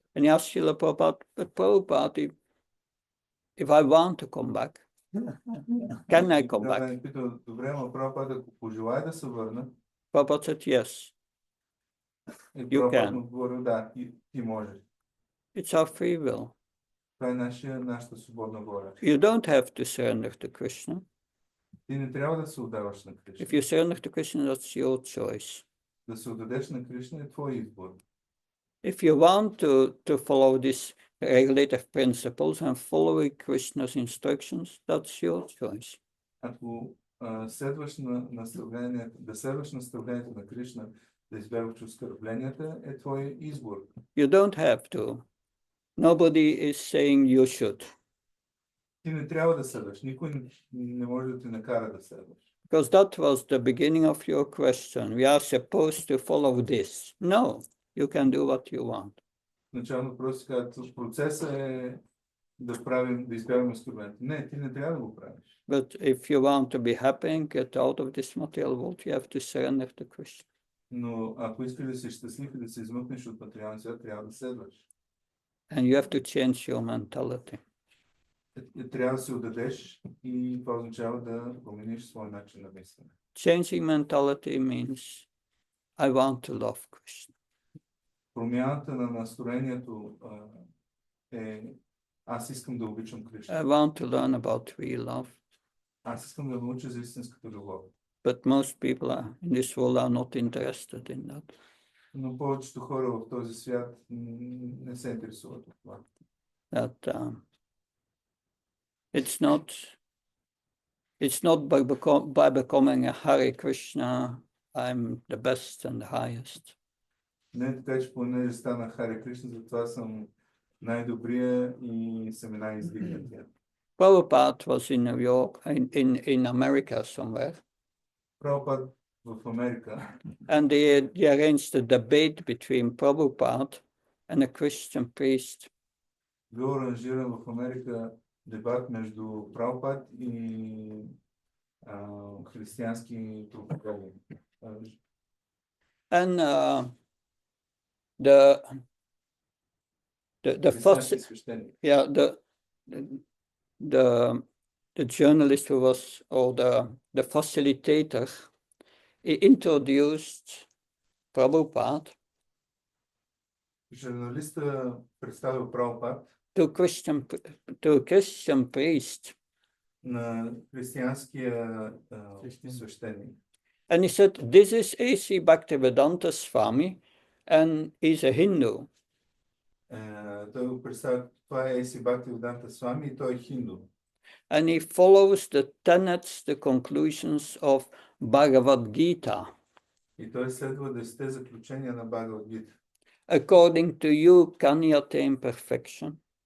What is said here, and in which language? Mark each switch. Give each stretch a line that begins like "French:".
English: And he asked Srila Prabhupada, but Prabhupada, if I want to come back, can I come back?
Bulgarian: Добре, но Прабхупада, ако пожелая да се върна,
English: Prabhupada said yes. You can.
Bulgarian: Отговорил, да, ти можеш.
English: It's our free will.
Bulgarian: Това е нашата свободна воля.
English: You don't have to surrender to Krishna.
Bulgarian: Ти не трябва да се отдаваш на Кришна.
English: If you surrender to Krishna, that's your choice.
Bulgarian: Да се отдадеш на Кришна е твой избор.
English: If you want to follow these regulative principles and follow Krishna's instructions, that's your choice.
Bulgarian: Ако следваш да следваш наставлението на Кришна, да избягваш оскърбленията, е твой избор.
English: You don't have to. Nobody is saying you should.
Bulgarian: Ти не трябва да следваш. Никой не може да те накара да следваш.
English: Because that was the beginning of your question. We are supposed to follow this. No, you can do what you want.
Bulgarian: Начално въпрос казват, процесът е да избягваме оскърбленията. Не, ти не трябва да го правиш.
English: But if you want to be happy and get out of this material world, you have to surrender to Krishna.
Bulgarian: Но ако искаш да си щастлив и да се измъкнеш от материалния свят, трябва да следваш.
English: And you have to change your mentality.
Bulgarian: Трябва да се отдадеш и това означава да промениш своя начин на мислене.
English: Changing mentality means I want to love Krishna.
Bulgarian: Промяната на настроението е аз искам да обичам Кришна.
English: I want to learn about real love.
Bulgarian: Аз искам да науча за истинската любов.
English: But most people in this world are not interested in that.
Bulgarian: Но повечето хора в този свят не се интересуват от това.
English: That it's not by becoming a Hare Krishna, I'm the best and the highest.
Bulgarian: Не така, че понеже стана Харе Кришна, затова съм най-добрия и съм най-издигнатия.
English: Prabhupada was in New York, in America somewhere.
Bulgarian: Прабхупад в Америка.
English: And they arranged a debate between Prabhupada and a Christian priest.
Bulgarian: Бил аранжиран в Америка дебат между Прабхупад и християнски проповедник.
English: And the first, yeah, the journalist who was, or the facilitator, he introduced Prabhupada
Bulgarian: Журналиста представил Прабхупад
English: to a Christian priest.
Bulgarian: На християнския свещеник.
English: And he said, this is A.C. Bhaktivedanta Swami, and he's a Hindu.
Bulgarian: Той го представя, това е A.C. Bhaktivedanta Swami и той е хинду.
English: And he follows the tenets, the conclusions of Bhagavad Gita.
Bulgarian: И той следва 10 заключения на Bhagavad Gita.
English: According to you, can you attain perfection?